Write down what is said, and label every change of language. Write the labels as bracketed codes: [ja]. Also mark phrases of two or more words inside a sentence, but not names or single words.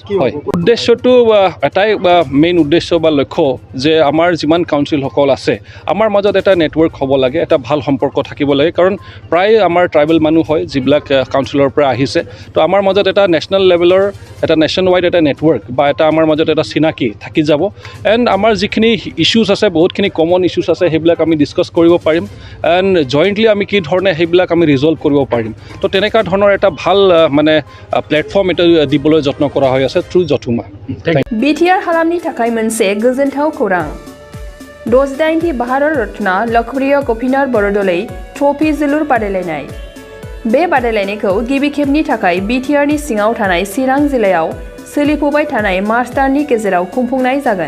[as] হয়, উদ্দেশ্যটো এটাই মেইন উদ্দেশ্য বা লক্ষ্য যে আমাৰ যিমান কাউন্সিলসকল আছে আমাৰ মাজত এটা নেটৱৰ্ক হ'ব লাগে, এটা ভাল সম্পৰ্ক থাকিব লাগে, কাৰণ প্ৰায় আমাৰ ট্ৰাইবেল মানুহ হয় যিবিলাক কাউন্সিলৰ পৰা আহিছে, তো আমাৰ মাজত এটা নেশ্যনেল লেভেলৰ এটা [en] nation wide [as] এটা নেটৱৰ্ক বা এটা আমাৰ মাজত এটা চিনাকি থাকি যাব এণ্ড আমাৰ যিখিনি ইছ্যুজ আছে বহুতখিনি [en] common issues [as] আছে সেইবিলাক আমি ডিছকাছ কৰিব পাৰিম [en] and jointly [as] আমি কি ধৰণে সেইবিলাক আমি ৰিজল্ভ কৰিব পাৰিম। তো তেনেকুৱা ধৰণৰ এটা ভাল মানে প্লেটফৰ্ম এটা দিবলৈ যত্ন কৰা হৈ আছে থ্ৰু জথুমা। [brx] BTR हालामनि थाखाय मोनसे गोजोनथाव खौरां। 68थि भारत रत्न लोकप्रिय गपिनाथ बरदलै ट्रफी जोलुर बादायलायनाय। बे बादायलायनायखौ गिबि खेबनि थाखाय BTRनि सिङाव थानाय चिरां जिल्लायाव सोलिफुबाय थानाय मार्च दाननि गेजेराव खुंफुंनाय जागोन।